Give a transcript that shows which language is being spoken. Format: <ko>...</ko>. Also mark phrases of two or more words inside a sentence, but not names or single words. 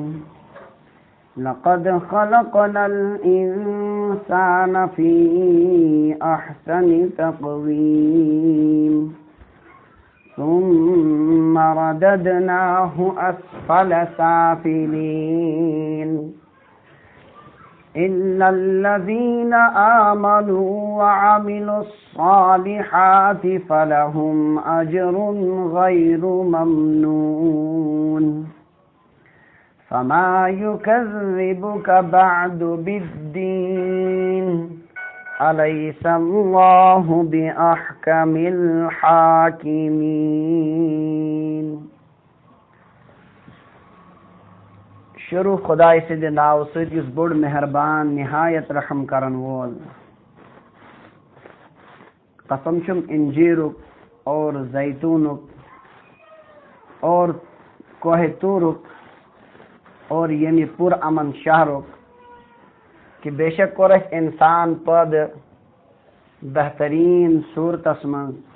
<ar>لقد خلقنا الإنسان في أحسن تقويم ثم رددناه أسفل سافلين إلا الذين آمنوا وعملوا الصالحات فلهم أجر غير ممنون. فما يكذبك بعد بالدين أليس الله بأحكم الحاكمين.</ar> <ks>شروع خدای سند ناو سۭتۍ یُس بوٚڑ مہربان نہایت رحم کرن وول. قسم چھُم انجیرُک اور زیتونُک اور کوہ طورُک اور ییٚمہِ پُر امن شہرُک کہ بے شک کوٚر اَسہِ انسان پٲدٕ بہتریٖن صوٗرتس منٛز.</ks>